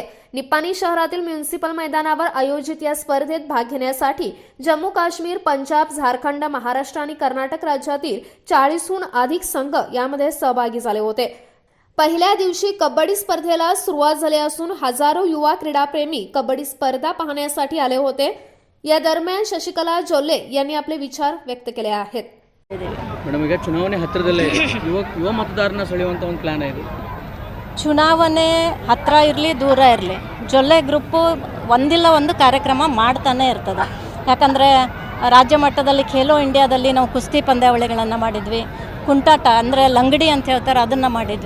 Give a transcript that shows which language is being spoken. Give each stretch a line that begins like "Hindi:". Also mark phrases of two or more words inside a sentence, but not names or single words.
Marathi: निप्पाणी शहरातील म्युनिसिपल मैदानावर आयोजित या स्पर्धेत भाग घेण्यासाठी जम्मू काश्मीर, पंजाब, झारखंड, महाराष्ट्र आणि कर्नाटक राज्यातील 40हून अधिक संघ यामध्ये सहभागी झाले होते. पहिल्या दिवशी कबड्डी स्पर्धेला सुरुवात झाली असून हजारो युवा क्रीडाप्रेमी कबड्डी स्पर्धा पाहण्यासाठी आले होते. या दरम्यान शशिकला जोल्हे यांनी आपले विचार व्यक्त केले आहेत.
Kannada: ಮೇಡಮ್, ಈಗ ಚುನಾವಣೆ ಹತ್ತಿರದಲ್ಲೇ ಯುವ ಮತದಾರನ ಸೆಳೆಯುವಂಥ ಒಂದು ಪ್ಲಾನ್ ಇದೆ. ಚುನಾವಣೆ ಹತ್ತಿರ ಇರಲಿ ದೂರ ಇರಲಿ ಜೊಲ್ಲೆ ಗ್ರೂಪು ಒಂದಿಲ್ಲ ಒಂದು ಕಾರ್ಯಕ್ರಮ ಮಾಡ್ತಾನೆ ಇರ್ತದೆ. ಯಾಕಂದರೆ ರಾಜ್ಯ ಮಟ್ಟದಲ್ಲಿ ಖೇಲೋ ಇಂಡಿಯಾದಲ್ಲಿ ನಾವು ಕುಸ್ತಿ ಪಂದ್ಯಾವಳಿಗಳನ್ನು ಮಾಡಿದ್ವಿ, ಕುಂಟಾಟ ಅಂದರೆ ಲಂಗಡಿ ಅಂತ ಹೇಳ್ತಾರೆ ಅದನ್ನು ಮಾಡಿದ್ವಿ.